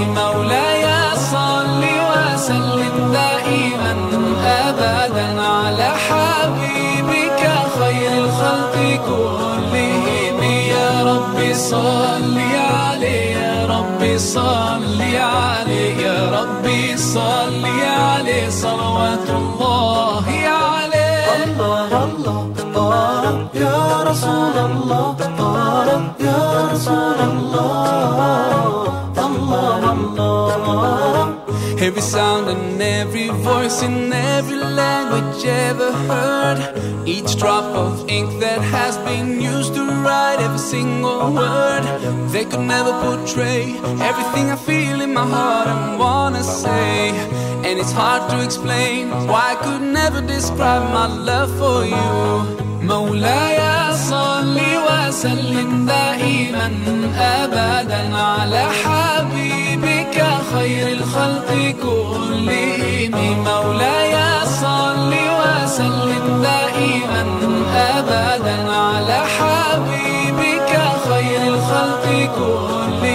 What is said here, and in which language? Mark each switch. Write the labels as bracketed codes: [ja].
[ar] Mawlaya salli wa sallim da'iman abadan ala habibika خير الخلق كلهم. يا ربي صلي عليه، يا ربي صلي عليه، يا ربي صلي عليه صلوات الله عليه. الله الله طارق يا رسول الله، طارق يا رسول الله، الله الله طارق. [en] Every sound and every voice in every language ever heard, each drop of ink that has been used to write every single word, they could never portray everything I feel in my heart and wanna say. And it's hard to explain why I could never describe my love for you. [ar] مولاي صلي وسلم دائما ابدا على حبيبك خير الخلق كلهم. مولاي صلي وسلم دائما ابدا على حبيبك خير الخلق كلهم.